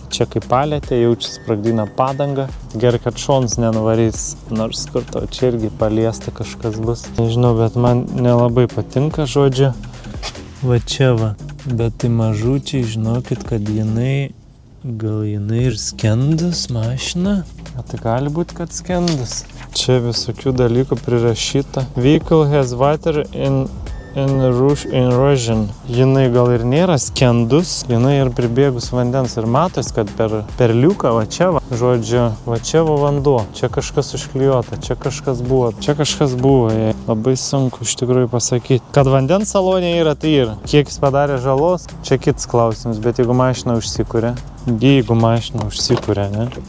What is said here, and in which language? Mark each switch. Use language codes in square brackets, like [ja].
[lt] Čia kaip palėtė, jaučiu spragdina padangą. Gerai, kad šonas nenuvarys, nors kur tau čia irgi paliesta kažkas bus. Nežinau, bet man nelabai patinka, žodžiu. Va čia va, bet tai mažučiai, žinokit, kad gal jinai ir skendus mašina. Tai gali būti, kad skendus. Čia visokių dalykų prirašyta. [en] Vehicle has water in erosion. [lt] Jinai gal ir nėra skendus, jinai ir pribėgus vandens ir matos, kad per liuką, va čia va, žodžiu, va čia va vanduo, čia kažkas užklijuota, čia kažkas buvo, labai sunku iš tikrųjų pasakyti. Kad vandens salonė yra, tai yra. Kiek jis padarė žalos, čia kitas klausimas, bet jeigu mašina užsikuria, ne?